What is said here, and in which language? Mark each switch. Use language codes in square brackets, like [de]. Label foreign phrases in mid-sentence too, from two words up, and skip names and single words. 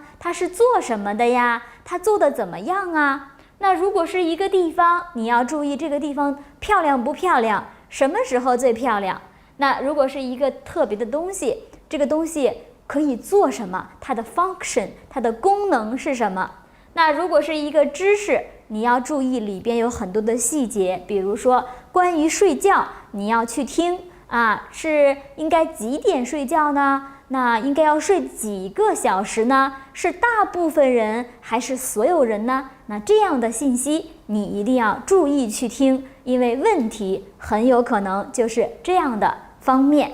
[zh] 他是做什麼的呀？他做的怎麼樣啊？那如果是一個地方，你要注意這個地方漂亮不漂亮？什麼時候最漂亮？那如果是一個特別的東西，這個東西可以做什麼？它的 function， 它的功能是什麼？那如果是一個知識，你要注意裡邊有很多的細節，比如說關於睡覺，你要去聽啊，是應該幾點睡覺呢？那應該要睡幾個小時呢？是大部分人還是所有人呢？那這樣的信息你一定要注意去聽，因為問題很有可能就是這樣的方面。